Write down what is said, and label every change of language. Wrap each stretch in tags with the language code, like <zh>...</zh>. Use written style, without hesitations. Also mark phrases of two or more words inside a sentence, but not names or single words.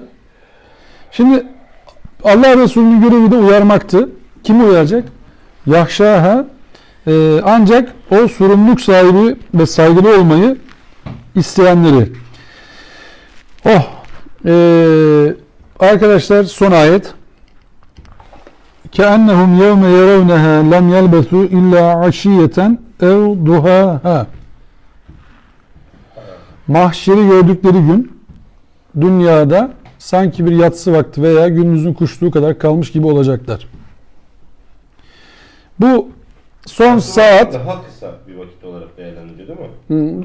<tr>Şimdi Allah Resulü'nün görevi de uyarmaktı. Kimi uyaracak? Yahşaha, ancak o sorumluluk sahibi ve saygılı olmayı isteyenleri. Arkadaşlar son ayet.</tr> <ar>كَأَنَّهُمْ يَوْمَ يَرَوْنَهَا لَمْ يَلْبَثُوا اِلَّا عَشِيَّةً اَوْ دُهَاهَا.</ar> <tr>Mahşeri gördükleri gün dünyada sanki bir yatsı vakti veya gündüzün kuşluğu kadar kalmış gibi olacaklar. Bu son saat daha kısa bir vakit olarak değerlendiriliyor değil mi?</tr>